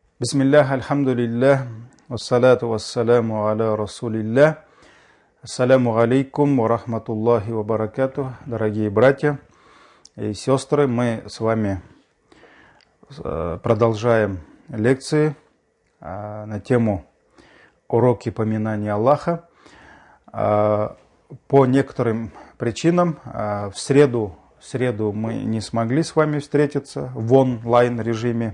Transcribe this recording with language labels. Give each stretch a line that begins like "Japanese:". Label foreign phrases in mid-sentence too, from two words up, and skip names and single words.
Arabic: بسم الله، الحمد لله، والصلاة والسلام على رسول الله. السلام عليكم ورحمة الله وبركاته.
Russian: Дорогие братья и сестры, мы с вами продолжаем лекции на тему уроки поминания Аллаха. По некоторым причинам в среду мы не смогли с вами встретиться в онлайн режиме.